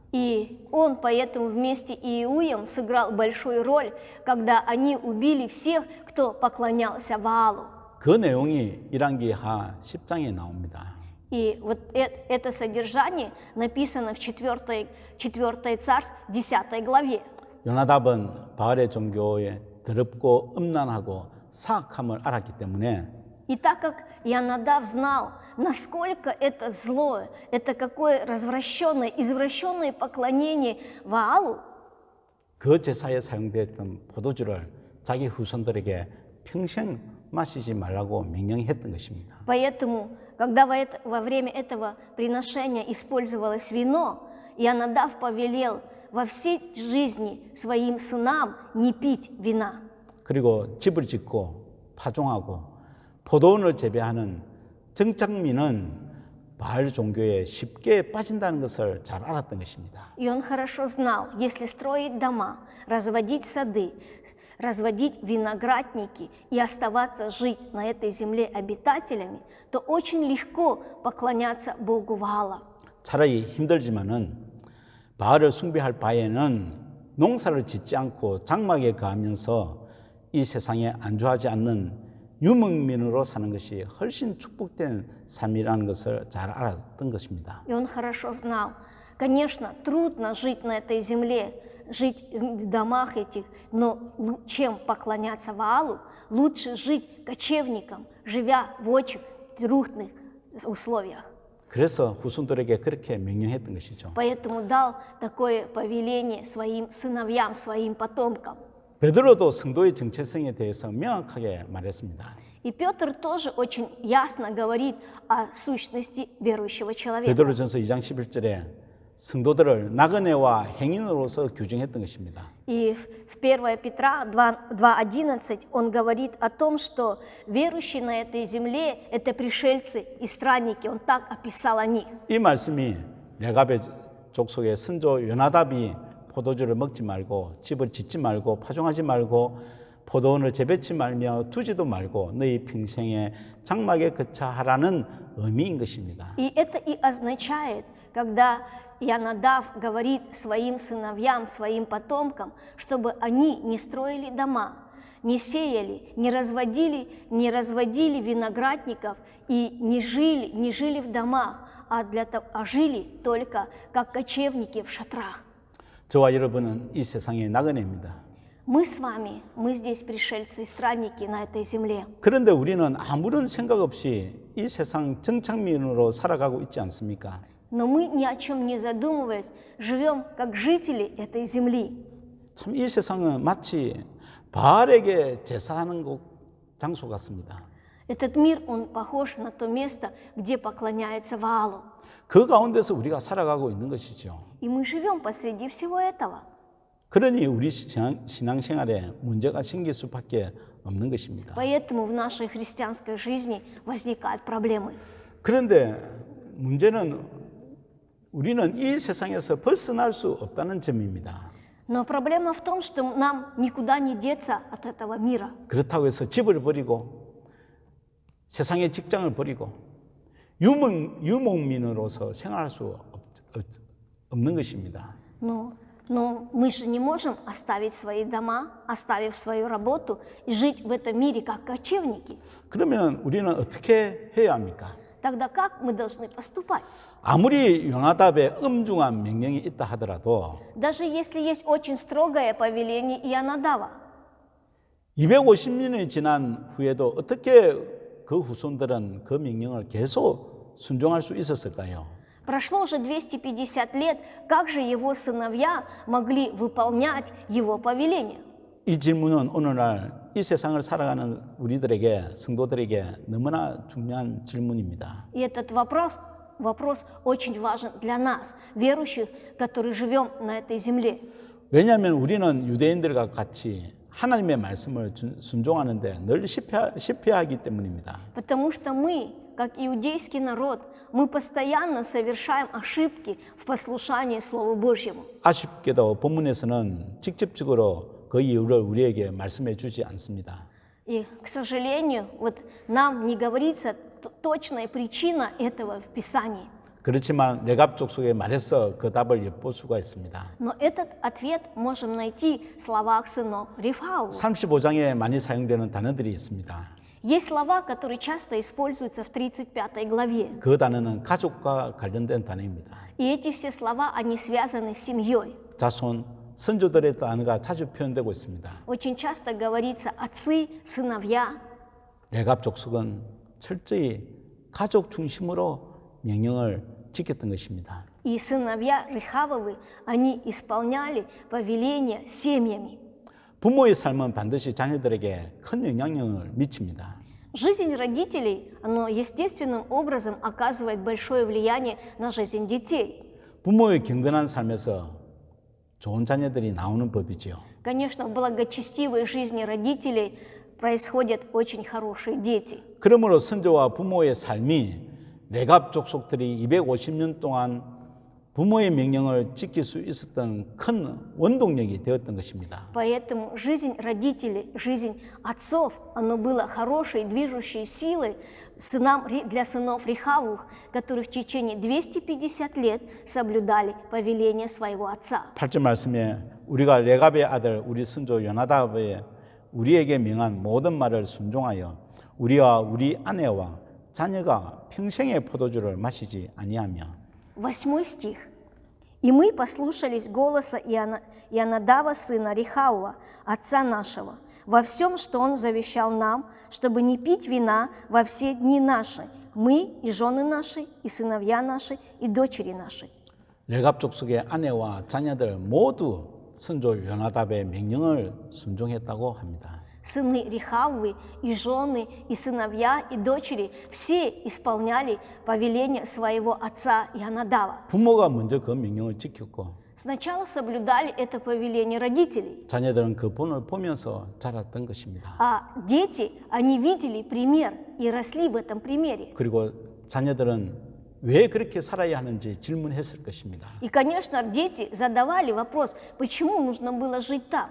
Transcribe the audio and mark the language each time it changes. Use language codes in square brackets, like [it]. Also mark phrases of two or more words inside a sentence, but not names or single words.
[ru] И он поэтому вместе с Иуем сыграл большую роль, когда они убили всех, кто поклонялся Ваалу. [ko] 그 내용이 열왕기하 10장에 나옵니다. [ru] И вот это содержание написано в 4 царств 10 главе. [ko] 요나답은 바알의 종교에 더럽고 음란하고 사악함을 알았기 때문에 [ru] И так как Ионадав знал, насколько это злое, это какое развращенное, извращенное поклонение Ваалу, [ko] 그 제사에 사용되었던 포도주를 자기 후손들에게 평생 마시지 말라고 명령했던 것입니다. [ru] поэтому, когда во время этого приношения использовалось вино, Ионадав повелел во всей жизни своим сынам не пить вина. [ko] 그리고 집을 짓고 파종하고 포도원을 재배하는 정착민은 바알 종교에 쉽게 빠진다는 것을 잘 알았던 것입니다. [ru] И он хорошо знал, если строить дома, разводить сады, разводить виноградники и оставаться жить на этой земле обитателями, то очень легко поклоняться Богу Ваала. [ko] 차라리 힘들지만은 바알을 숭배할 바에는 농사를 짓지 않고 장막에 거하면서 이 세상에 안주하지 않는 유목민으로 사는 것이 훨씬 축복된 삶이라는 것을 잘 알았던 것입니다. [ru] И он хорошо знал, конечно, трудно жить на этой земле, жить в домах этих, но чем поклоняться Ваалу, лучше жить кочевником, живя в очень трудных условиях. [ko] 그래서 후손들에게 그렇게 명령했던 것이죠. [ru] Поэтому дал такое повеление своим сыновьям, своим потомкам. [ko] 베드로도 성도의 정체성에 대해서 명확하게 말했습니다. [ru] И Петр тоже очень ясно говорит о сущности верующего человека. [ko] 베드로전서 2장 11절에 성도들을 나그네와 행인으로서 규정했던 것입니다. [ru] И в 1 Петра 2:11 он говорит о том, что верующие на этой земле – это пришельцы и странники. Он так описал о них. [ko] 이 말씀이 레갑의 족속의 선조 요나답이 포도주를 먹지 말고 집을 짓지 말고 파종하지 말고 포도원을 재배치 말며 두지도 말고 너희 평생에 장막에 거처하라는 의미인 것입니다. [ru] И это и означает, когда Ионадав говорит своим сыновьям, своим потомкам, чтобы они не строили дома, не сеяли, не разводили виноградников и не жили в домах, а жили только как кочевники в шатрах. [ko] 저와 여러분은 이 세상의 나그네입니다. [ru] Мы с вами, мы здесь пришельцы и странники на этой земле. [ko] 그런데 우리는 아무런 생각 없이 이 세상 정착민으로 살아가고 있지 않습니까? [ru] Но мы ни о чем не задумываясь, живем как жители этой земли. [ko] 참 이 세상은 마치 바알에게 제사하는 장소 같습니다. [ru] Этот мир, он похож на то место, где поклоняется Ваалу. [ko] 그 가운데서 우리가 살아가고 있는 것이죠. [ru] И мы живем посреди всего этого. [ko] 그러니 우리 신앙생활에 문제가 생길 수밖에 없는 것입니다. [ru] Поэтому в нашей христианской жизни возникают проблемы. [ko] 그런데 문제는 우리는 이 세상에서 벗어날 수 없다는 점입니다. [ru] Но проблема в том, что нам никуда не деться от этого мира. [ko] 그렇다고 해서 집을 버리고 세상의 직장을 버리고 유목민으로서 생활할 수 없는 것입니다. [ru] Но мы же не можем оставить свои дома, оставив свою работу и жить в этом мире как кочевники. [ko] 그러면 우리는 어떻게 해야 합니까? [ru] тогда как мы должны поступать? [ko] 아무리 요나답의 엄중한 명령이 있다 하더라도 [ru] Даже если есть очень строгое повеление Ионадава, [ko] 250년이 지난 후에도 어떻게 그 후손들은 그 명령을 계속 순종할 수 있었을까요? [ru] прошло уже 250 лет, как же его сыновья могли выполнять его повеление? [ko] 이 질문은 오늘날 이 세상을 살아가는 우리들에게, 성도들에게 너무나 중요한 질문입니다. [ru] И этот вопрос очень важен для нас, верующих, которые живем на этой земле. [ko] 왜냐하면 우리는 유대인들과 같이 하나님의 말씀을 순종하는데 늘 실패하기 때문입니다. [ru] Потому что мы, как иудейский народ, мы постоянно совершаем ошибки в послушании Слову Божьему. [ko] 아쉽게도 본문에서는 직접적으로 그 이유를 우리에게 말씀해 주지 않습니다. [ru] И, к сожалению, вот нам не говорится точная причина этого в Писании. [ko] 그렇지만 레갑 족속의 말에서 그 답을 엿볼 수가 있습니다. [ru] Но этот ответ можем найти в словах сынов Рифау. [ko] 35장에 많이 사용되는 단어들이 있습니다. [ru] Есть слова, которые часто используются в 35 главе. [ko] 그 단어는 가족과 관련된 단어입니다. [ru] И эти все слова, они связаны с семьей. [ko] 자손, 선조들의 단어가 자주 표현되고 있습니다. [ru] Очень часто говорится отцы, сыновья. [ko] 레갑 족속은 철저히 가족 중심으로 명령을 지켰던 것입니다. [ru] И сыновья Рехавовы, они исполняли повеления семьями. [ko] 부모의 삶은 반드시 자녀들에게 큰 영향력을 미칩니다. [ru] Жизнь родителей, она естественным образом оказывает большое влияние на жизнь детей. [ko] 부모의 경건한 삶에서 좋은 자녀들이 나오는 법이지요. [ru] Конечно, в благочестивой жизни родителей происходят очень хорошие дети. [ko] 그러므로 선조와 부모의 삶이 레갑 족속들이 250년 동안 부모의 명령을 지킬 수 있었던 큰 원동력이 되었던 것입니다. [ru] Поэтому жизнь родителей, жизнь отцов, оно было хорошей движущей силой для сынов Рехавовых, которые в течение 250 лет соблюдали повеление своего отца. [ko] 8절 말씀에 우리가 레갑의 아들 우리 선조 요나답의 우리에게 명한 모든 말을 순종하여 우리와 우리 아내와 자녀가 평생의 포도주를 마시지 아니하며 [ru] 8 стих. «И мы послушались голоса Ионадава, сына Рехаува, отца нашего, во всем, что он завещал нам, чтобы не пить вина во все дни наши, мы и жены наши, и сыновья наши, и дочери наши». [ko] 레갑 족속의 아내와 자녀들 모두 선조 요나답의 명령을 순종했다고 합니다. [ru] Сыны Рехавовы, и жены, и сыновья, и дочери все исполняли повеление своего отца Ионадава. [ko] 부모가 먼저 그 명령을 지켰고 [ru] Сначала соблюдали это повеление родителей, [ko] 자녀들은 그 본을 보면서 자랐던 것입니다. [ru] а дети, они видели пример и росли в этом примере. [ko] 그리고 자녀들은 왜 그렇게 살아야 하는지 질문했을 것입니다. [ru] И, конечно, дети задавали вопрос, почему нужно было жить так.